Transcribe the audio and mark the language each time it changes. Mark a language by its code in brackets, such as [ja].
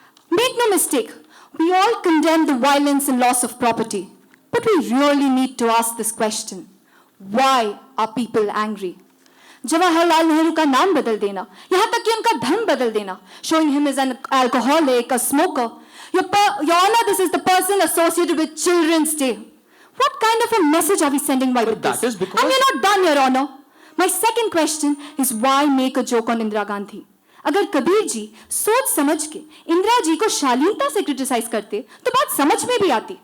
[en] Make no mistake, we all condemn the violence and loss of property. But we really need to ask this question. Why are people angry? [hi] Jawaharlal Nehru का नाम बदल देना, यहाँ तक कि उनका धर्म बदल देना, [en] showing him as an alcoholic, a smoker. Your Honor, this is the person associated with Children's Day. What kind of a message are we sending by with that this? is because- And we're not done, Your Honor. My second question is why make a joke on Indira Gandhi? [hi] अगर कबीर जी सोच समझ के इंदिरा जी को शालीनता से criticise करते तो बात समझ में भी आती।